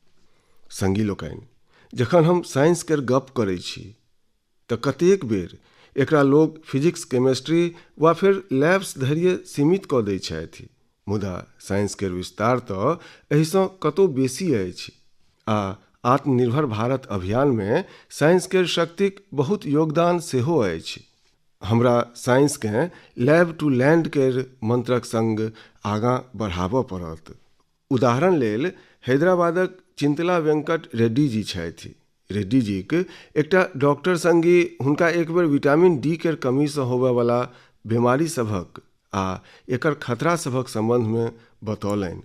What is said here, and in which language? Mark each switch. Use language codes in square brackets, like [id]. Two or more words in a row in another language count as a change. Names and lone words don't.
[mai] संगी लोकनि, जखन हम साइंस केर गप करै छी तऽ कतेक बेर एकरा लोग [en] physics, chemistry [mai] वा फेर लैब्स धरिये सीमित कऽ दै छथि। मुदा साइंस केर विस्तार तऽ एहिसँ कतहु बेसी अछि आ आत्मनिर्भर भारत अभियानमे साइंस केर शक्तिक बहुत योगदान सेहो अछि। हमरा साइंसकेँ [en] lab to land [mai] केर मंत्रक संग आगाँ बढ़ाबऽ पड़त। उदाहरण लेल हैदराबादक चिंतला वेंकट रेड्डी जी छथि। रेड्डी जीक एकटा डॉक्टर संगी हुनका एक बेर [en] vitamin D [mai] केर कमीसँ होबयवला बीमारी सभक आ एकर खतरा सभक संबंधमे बतौलनि।